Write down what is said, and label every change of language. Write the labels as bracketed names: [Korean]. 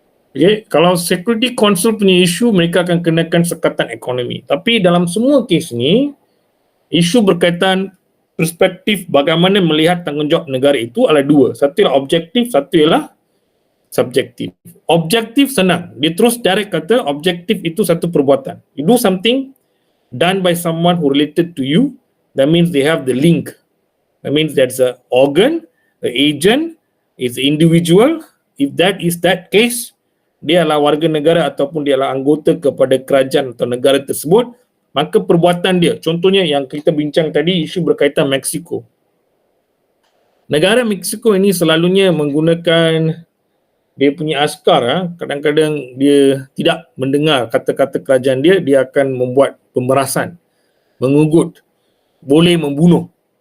[Malay] Okay, kalau Security Council punya isu, mereka akan kenakan sekatan ekonomi. Tapi dalam semua kes ni, isu berkaitan perspektif bagaimana melihat tanggungjawab negara itu adalah dua. Satu ialah objektif, satu ialah subjektif. Objektif senang. Dia terus direct kata objektif itu satu perbuatan. [English] You do something done by someone who related to you, that means they have the link. That means that's an organ, the agent, is the individual. If that is that case, [Malay] dia adalah warga negara ataupun dia adalah anggota kepada kerajaan atau negara tersebut, maka perbuatan dia, contohnya yang kita bincang tadi, isu berkaitan Mexico. Negara Mexico ini selalunya menggunakan dia punya askar, kadang-kadang dia tidak mendengar kata-kata kerajaan dia, dia akan membuat pemerasan, mengugut, boleh membunuh.